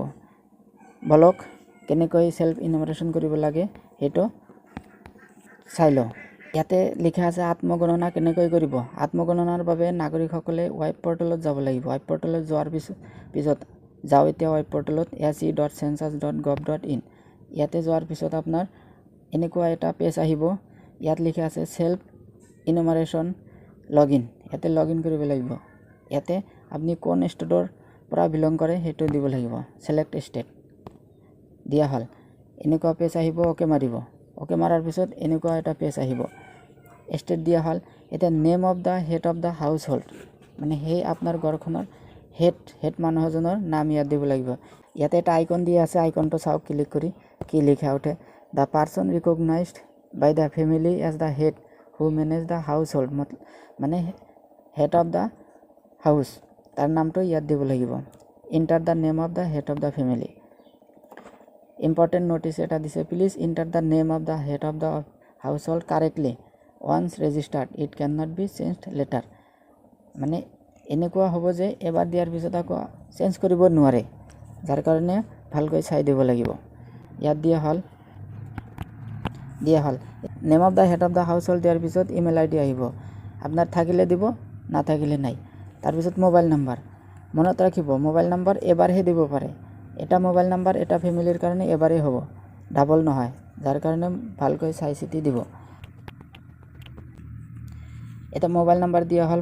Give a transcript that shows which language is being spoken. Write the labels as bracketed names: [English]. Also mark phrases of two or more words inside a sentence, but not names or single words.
[Assamese] বলক কেনেকৈ [English] self enumeration [Assamese] কৰিব লাগে সেইটো চাই লওঁ। ইয়াতে লিখা আছে আত্মগণনা কেনেকৈ কৰিব। আত্মগণনাৰ বাবে নাগৰিকসকলে [English] web portal [Assamese] যাব লাগিব। [English] web portal [Assamese] যোৱাৰ পিছত যাওঁ এতিয়া [English] web portal [Assamese] ac.census.gov.in। ইয়াতে যোৱাৰ পিছত আপোনাৰ এনেকুৱা এটা পেজ আহিব। ইয়াত লিখা আছে [English] self enumeration login. [Assamese] ইয়াতে লগইন কৰিব লাগিব। ইয়াতে আপুনি কোন ষ্টেটৰ পৰা বিলং কৰে সেইটো দিব লাগিব। [English] select state [Assamese] দিয়া হ'ল। এনেকুৱা পেজ আহিব, ওকে মাৰিব। ওকে মাৰাৰ পিছত এনেকুৱা এটা পেজ আহিব। ষ্টেট দিয়া হ'ল। এতিয়া [English] name of the head of the house hold, [Assamese] মানে সেই আপোনাৰ ঘৰখনৰ হেড মানুহজনৰ নাম ইয়াত দিব লাগিব। ইয়াতে এটা আইকন দিয়া আছে, আইকনটো চাওক ক্লিক কৰি কি লিখা উঠে। [English] the person recognized by the family as the head who manage the house hold, [Assamese] মানে [English] head of the house, [Assamese] তাৰ নামটো ইয়াত দিব লাগিব। [English] enter the name of the head of the family important notice [Assamese] এটা দিছে, [English] please enter the name of the head of the house hold correctly once registered it can not be changed later. [Assamese] মানে এনেকুৱা হ'ব যে এবাৰ দিয়াৰ পিছত আকৌ চেঞ্জ কৰিব নোৱাৰে, যাৰ কাৰণে ভালকৈ চাই দিব লাগিব। ইয়াত দিয়া হ'ল [English] name of the head of the house hold [Assamese] দিয়াৰ পিছত [English] email ID [Assamese] আহিব। আপোনাৰ থাকিলে দিব, নাথাকিলে নাই। তাৰপিছত [English] mobile number [Assamese] মনত ৰাখিব। [English] mobile number [Assamese] এবাৰহে দিব পাৰে। এটা [English] mobile number [Assamese] এটা ফেমিলিৰ কাৰণে এবাৰেই হ'ব, ডাবল নহয়, যাৰ কাৰণে ভালকৈ চাই চিতি দিব। এটা [English] mobile number [Assamese] দিয়া হ'ল।